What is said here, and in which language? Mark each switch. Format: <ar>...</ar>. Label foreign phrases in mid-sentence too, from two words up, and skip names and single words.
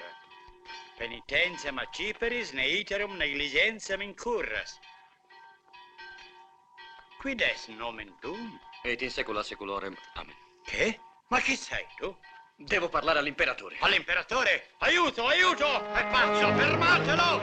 <la>Penitentiam acciperis ne iterum negligentiam incurras. Quid est nomen tuum? Et in secula seculorem. Amen.</la> <it>Che? Ma chi sei tu? Devo parlare all'imperatore. All'imperatore? Aiuto, aiuto! È pazzo! Fermatelo!</it>